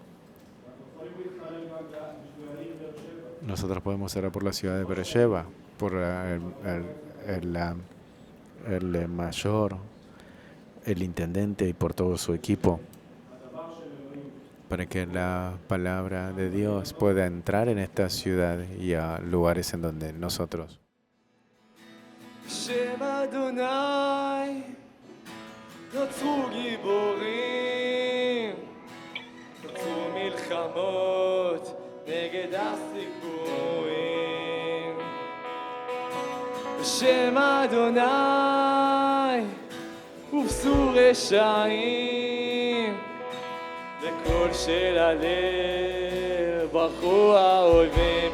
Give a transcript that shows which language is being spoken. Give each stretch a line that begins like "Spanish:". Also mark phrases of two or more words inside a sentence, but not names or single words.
Spanish: Nosotros podemos orar por la ciudad de Beersheba, por el mayor, el intendente y por todo su equipo, para que la palabra de Dios pueda entrar en esta ciudad y a lugares en donde nosotros.
Hebrew: שמע אדוני, נוצרו גיבורים, נוצרו מלחמות נגד הסיכויים. בשם אדוני הובסו רשעים, בקול של הלב ברחו האויבים.